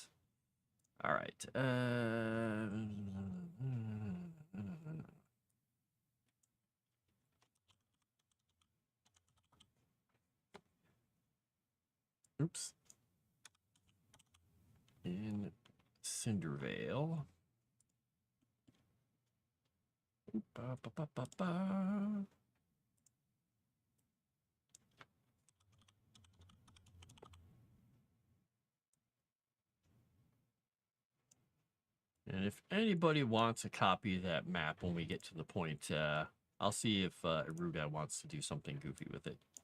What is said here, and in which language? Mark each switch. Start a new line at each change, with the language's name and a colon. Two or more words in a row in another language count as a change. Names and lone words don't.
English: All right. Oops. In Cindervale. Ba, ba, ba, ba, ba. And if anybody wants a copy of that map when we get to the point, I'll see if Ruda wants to do something goofy with it.